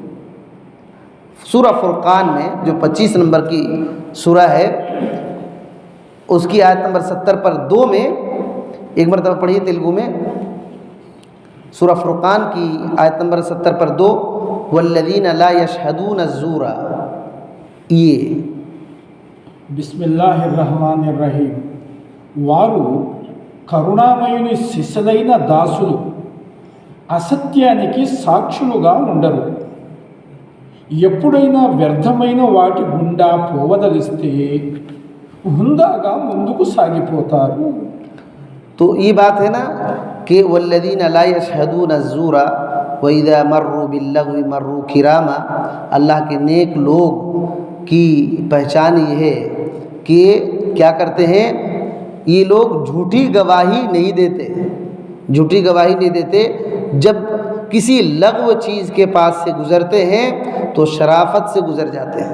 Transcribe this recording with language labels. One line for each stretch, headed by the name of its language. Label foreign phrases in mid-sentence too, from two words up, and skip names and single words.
Urdu: سورہ فرقان میں جو 25 نمبر کی سورہ ہے، اس کی آیت نمبر 70 پر 2 میں ایک مرتبہ پڑھیے تیلگو میں، سورہ فرقان کی آیت نمبر 70 پر 2،
Arabic: والذین لا یشہدون الزور،
Urdu: یہ
Arabic: بسم اللہ الرحمن الرحیم.
Telugu: వారు కరుణామయుని శిశులైన దాసులు అసత్యానికి సాక్షులుగా ఉండరు. ఎప్పుడైనా వ్యర్థమైన వాటి గుండా పోవదలిస్తే హుందాగా ముందుకు సాగిపోతారు.
Urdu: تو یہ بات ہے نا کہ
Arabic: والذین لا یشہدون الزور وَإِذَا مَرُّوا بِاللَّغْوِ مَرُّوا كِرَامًا،
Urdu: اللہ کے نیک لوگ کی پہچان یہ ہے کہ کیا کرتے ہیں، یہ لوگ جھوٹی گواہی نہیں دیتے، جھوٹی گواہی نہیں دیتے، جب کسی لغو چیز کے پاس سے گزرتے ہیں تو شرافت سے گزر جاتے ہیں۔